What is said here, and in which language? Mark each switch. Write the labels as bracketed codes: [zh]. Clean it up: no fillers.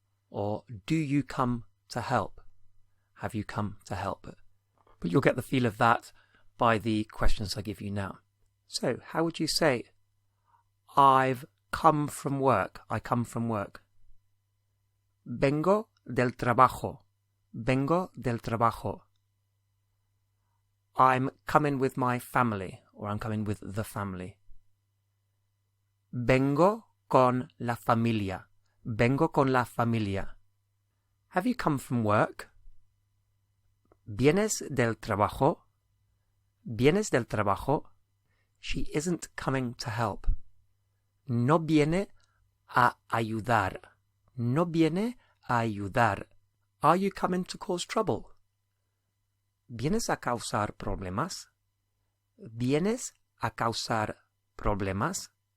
[en] Or, do you come to help? Have you come to help? But you'll get the feel of that by the questions I give you now. So, how would you say, I've come from work, I come from work? [es] Vengo del trabajo, vengo del trabajo. [en] I'm coming with my family, or I'm coming with the family. [es] Vengo con la familia, vengo con la familia. [en] Have you come from work? [es] ¿Vienes del trabajo? ¿Vienes del trabajo? [en] She isn't coming to help. [es] No viene a ayudar. No viene a ayudar. [en] Are you coming to cause trouble? [es] ¿Vienes a causar problemas? ¿Vienes a causar problemas?